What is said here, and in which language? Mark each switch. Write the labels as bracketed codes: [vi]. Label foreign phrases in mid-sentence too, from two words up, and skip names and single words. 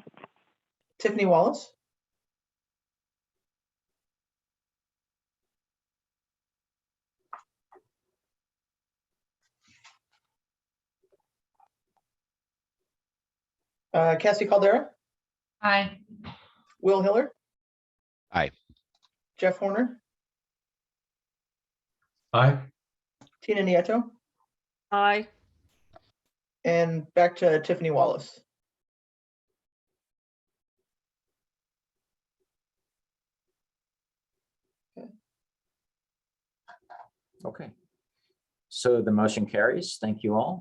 [en] Tiffany Wallace? Cassie Caldera? Aye. Will Hiller? Aye. Jeff Horner? Aye. Tina Nieto? Aye. And back to Tiffany Wallace. Okay. So the motion carries. Thank you all.